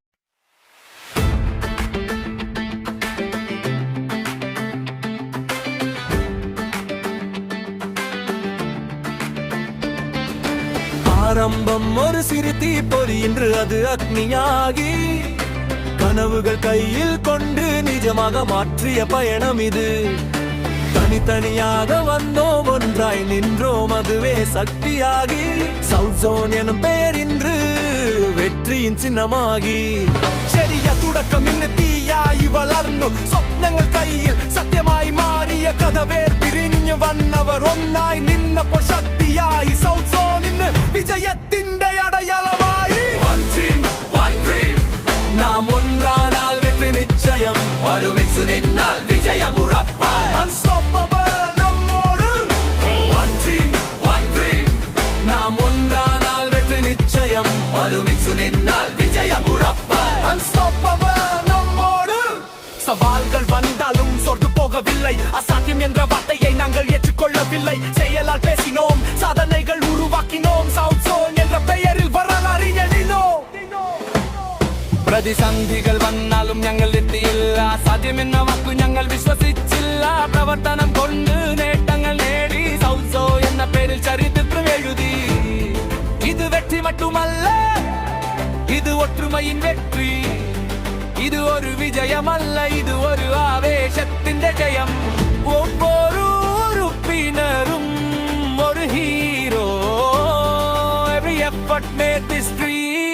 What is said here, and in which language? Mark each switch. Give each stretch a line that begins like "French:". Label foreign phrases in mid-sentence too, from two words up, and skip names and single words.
Tamil: ஆரம்பம் ஒரு சிறு தீப்பொறி, இன்று அது அக்னியாகி கனவுகள் கையில் கொண்டு நிஜமாக மாற்றிய பயணம் இது. தனித்தனியாக வந்தோம், ஒன்றாய் நின்றோம், அதுவே சக்தியாகி சவுத் ஜோன் எனும் பெயர் இன்று வெற்றியின் சின்னமாகி.
Malayalam: ചെറിയ തുടക്കം ഇന്ന് തീയായി വളർന്നു, സ്വപ്നങ്ങൾ കയ്യിൽ സത്യമായി മാറിയ കഥ വേർപിരിഞ്ഞു വന്നവർ ഒന്നായി നിന്നപ്പോൾ ശക്തിയായി സൗത്ത് സോൺ ഇന്ന് വിജയത്തിന്റെ അടയാളമായി. നാം ഒന്നാനാൽ
Tamil: வெற்றி
Malayalam: നിശ്ചയം, ഒരുമിച്ച് നിന്നാൽ വിജയം ഉറപ്പായി. Unstoppable നമ്മോട്,
English: one team, one dream.
Malayalam: നാം ഒന്നാനാൽ
Tamil: வெற்றி
Malayalam: നിശ്ചയം, ഒരുമിച്ച് നിന്നാൽ വിജയം ഉറപ്പായി.
Tamil: Unstoppable நம்மோடு. சவால்கள் வந்தாலும் சொர்ந்து போகவில்லை, அசாத்தியம் என்ற வார்த்தையை நாங்கள் ஏற்றுக்கொள்ளவில்லை. செயலால் பேசினோம், சாதனைகள் உருவாக்கினோம், சவுத் சோன் என்ற பெயரில் வரலாறு எழுதினோம்.
Malayalam: പ്രതിസന്ധികൾ വന്നാലും ഞങ്ങൾ എത്തിയില്ല, സാധ്യമെന്ന വാക്കു ഞങ്ങൾ വിശ്വസിച്ചില്ല. പ്രവർത്തനം കൊണ്ട് നേട്ടങ്ങൾ നേടി, സൗത്ത് സോൺ എന്ന പേരിൽ ചരിത്രം എഴുതി.
Tamil: இது வெற்றி மட்டுமல்ல, இது ஒற்றுமையின் வெற்றி. இது ஒரு விஜயமல்ல, இது ஒரு ஆவேசத்தின் ஜெயம். ஒவ்வொரு உறுப்பினரும் ஒரு ஹீரோ.
English: Every effort made this dream